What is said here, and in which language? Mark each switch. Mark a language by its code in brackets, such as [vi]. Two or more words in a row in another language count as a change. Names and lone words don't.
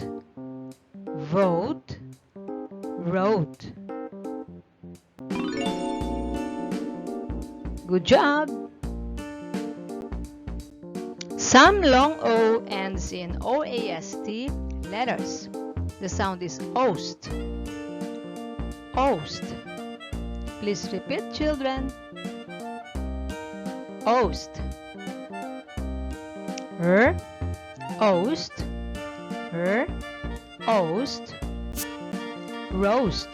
[en] Vote. Wrote. Good job! Some long O ends in OAST letters. The sound is oast. Oast. Please repeat, children. Oast. Oast. Oast. Roast.